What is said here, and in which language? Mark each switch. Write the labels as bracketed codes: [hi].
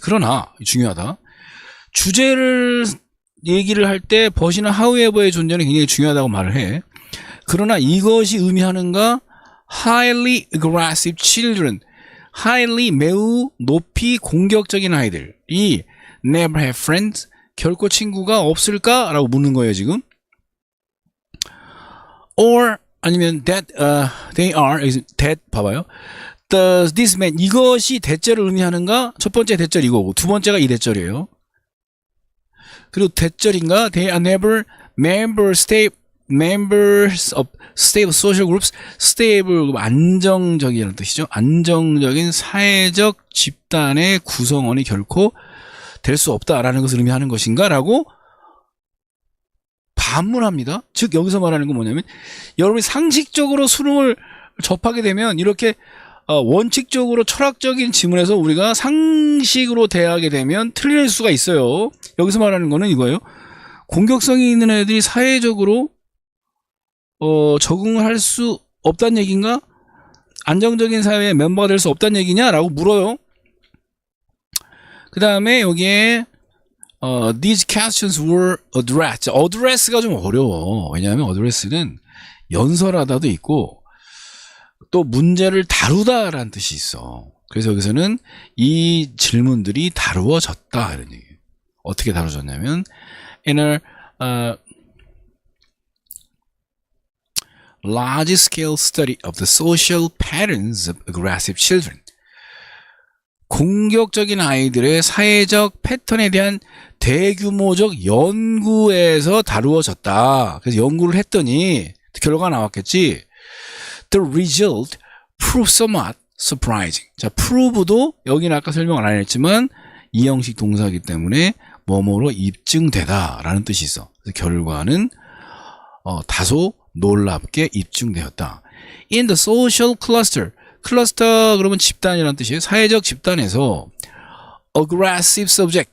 [ko] 그러나 중요하다. 주제를 얘기를 할 때 but이나 however의 존재는 굉장히 중요하다고 말을 해. 그러나 이것이 의미하는가? [en] highly aggressive children, [ko] highly 매우 높이 공격적인 아이들이 [en] never have friends, [ko] 결코 친구가 없을까라고 묻는 거예요 지금. [en] or 아니면 that they are that 봐봐요. Does this mean [ko] 이것이 대절을 의미하는가? 첫 번째 대절 이거고 두 번째가 이 대절이에요. 그리고 대절인가? [en] They are never members of stable social groups. [ko] stable 안정적이라는 뜻이죠. 안정적인 사회적 집단의 구성원이 결코 될 수 없다라는 것을 의미하는 것인가? 라고 반문합니다. 즉 여기서 말하는 건 뭐냐면 여러분이 상식적으로 수능을 접하게 되면 이렇게 원칙적으로 철학적인 지문에서 우리가 상식으로 대하게 되면 틀릴 수가 있어요. 여기서 말하는 거는 이거예요. 공격성이 있는 애들이 사회적으로 적응을 할 수 없다는 얘기인가? 안정적인 사회의 멤버가 될 수 없다는 얘기냐라고 물어요. 그 다음에 여기에 [en] these questions were addressed. [ko] address가 좀 어려워. 왜냐하면 address는 연설하다도 있고 또 문제를 다루다라는 뜻이 있어. 그래서 여기서는 이 질문들이 다루어졌다 이런 얘기예요. 어떻게 다루어졌냐면 [en] in a large-scale study of the social patterns of aggressive children. [ko] 공격적인 아이들의 사회적 패턴에 대한 대규모적 연구에서 다루어졌다. 그래서 연구를 했더니 결과가 나왔겠지. [en] The result proved somewhat surprising. [ko] 자, prove도 여기는 아까 설명을 안 했지만 이 형식 동사이기 때문에 뭐뭐로 입증되다라는 뜻이 있어. 그래서 결과는 다소 놀랍게 입증되었다. [en] In the social cluster. [ko] 클러스터 그러면 집단이라는 뜻이에요. 사회적 집단에서 aggressive subject.